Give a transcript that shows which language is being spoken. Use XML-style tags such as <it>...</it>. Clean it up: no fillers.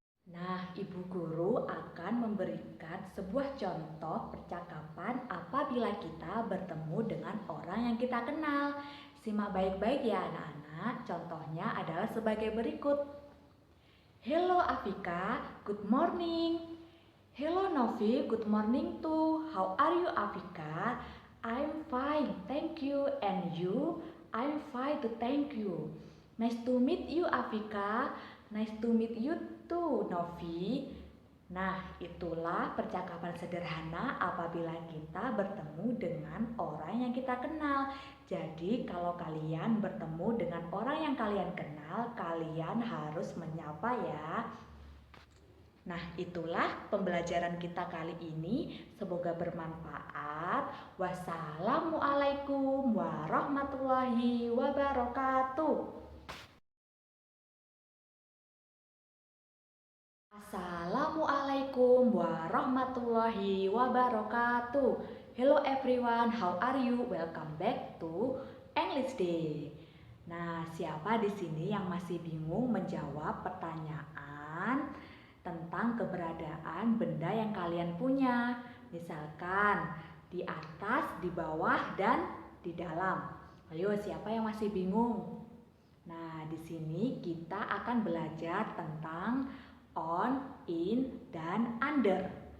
<id>Nah, ibu guru akan memberikan sebuah contoh percakapan apabila kita bertemu dengan orang yang kita kenal. Simak baik-baik ya anak-anak, contohnya adalah sebagai berikut.</id> <en>Hello Afika, good morning. Hello Novi, good morning too. How are you Afika? I'm fine, thank you. And you? I'm fine too, thank you. Nice to meet you Afika. Nice to meet you too, Novi.</en> <id>Nah, itulah percakapan sederhana apabila kita bertemu dengan orang yang kita kenal. Jadi, kalau kalian bertemu dengan orang yang kalian kenal, kalian harus menyapa ya. Nah, itulah pembelajaran kita kali ini. Semoga bermanfaat. Wassalamualaikum warahmatullahi wabarakatuh.</id> <ar>Assalamualaikum warahmatullahi wabarakatuh.</ar> <en>Hello everyone, how are you? Welcome back to English Day.</en> <id>Nah, siapa di sini yang masih bingung menjawab pertanyaan tentang keberadaan benda yang kalian punya? Misalkan di atas, di bawah, dan di dalam. Ayo, siapa yang masih bingung? Nah, di sini kita akan belajar tentang on, in, dan under.</id>